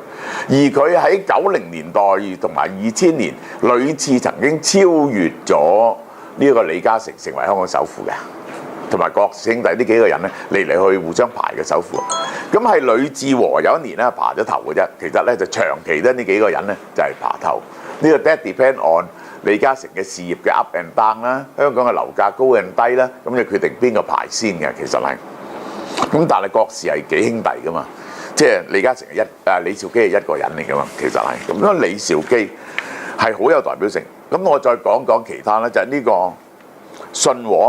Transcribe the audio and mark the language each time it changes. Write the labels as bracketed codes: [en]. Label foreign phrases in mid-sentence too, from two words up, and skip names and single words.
[yue] 而佢喺90年代同埋2000年屢次曾經超越咗呢一個李嘉誠，成為香港首富嘅。同埋郭兄弟呢幾個人咧嚟嚟去互相排嘅首富，咁係呂志和有一年咧爬咗頭嘅啫。其實咧就長期咧呢幾個人咧就係爬頭。呢個 [en] that depend on [yue] 李嘉誠嘅事業嘅 [en] up and down [yue] 啦，香港嘅樓價高定低啦，咁就決定邊個排先嘅。其實係咁，但係郭氏係幾兄弟噶嘛，即係李嘉誠係李兆基係一個人嚟噶嘛。其實係咁，因為李兆基係好有代表性。咁我再講講其他咧，就係呢個信和。